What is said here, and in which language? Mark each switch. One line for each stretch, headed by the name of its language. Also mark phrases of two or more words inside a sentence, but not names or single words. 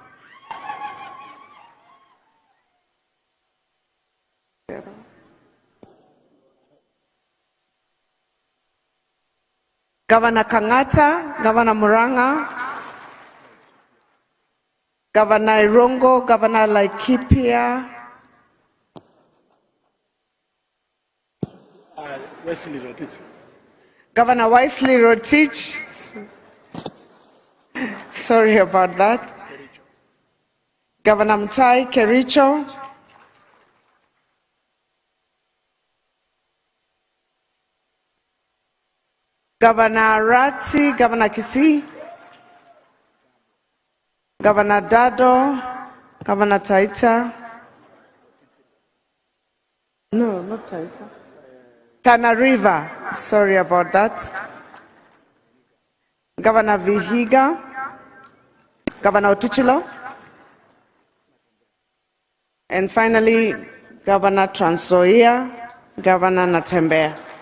English: Governor Kangata, Governor Muranga, Governor Irongo, Governor Laikipia, Wesley Rotich. Governor Wesley Rotich. Sorry about that. Governor Mtai Kericho, Governor Rati, Governor Kisii, Governor Dado, Governor Taita. No, not Taita. Tana River, sorry about that. Governor Vihiga, Governor Otuchilo, and finally, Governor Trans Nzoia, Governor Natembeya.